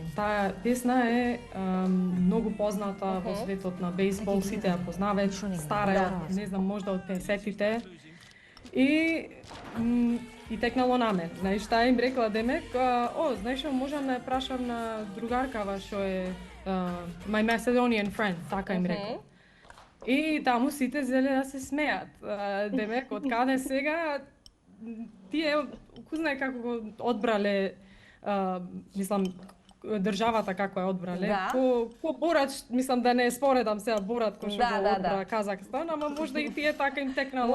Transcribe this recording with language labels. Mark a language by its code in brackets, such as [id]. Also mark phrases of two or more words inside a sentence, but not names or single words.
[mk] Таа песна е многу позната во светот на бейсбол, сите ја познаваат, стара е, не знам, можда од 50-тите. И текнало на мене. Знаеш, таа им рекла демек, знаеш, можам да ја прашам на другаркава што е [en] my Macedonian friend, [mk] така им рекла. И таму сите зеле да се смеат. Демек, од каде сега тие, кој знае како го одбрале, мислам, државата како ја одбрале. По Борат, мислам да не споредам сега Борат кој што го одбра Казахстан, ама можда и тие така им текнало.